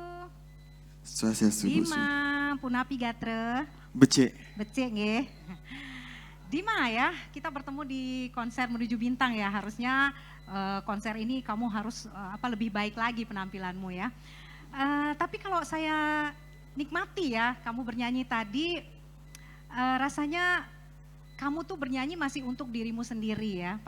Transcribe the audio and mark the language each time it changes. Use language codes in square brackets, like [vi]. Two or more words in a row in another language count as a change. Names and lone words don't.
[ban] Swastiastu. Dima, punapi gatre. Becek. Becek nggih. [id] Dima ya, kita bertemu di konser Menuju Bintang ya. Harusnya konser ini kamu harus lebih baik lagi penampilanmu ya. Tapi kalau saya nikmati ya, kamu bernyanyi tadi rasanya kamu tuh bernyanyi masih untuk dirimu sendiri ya.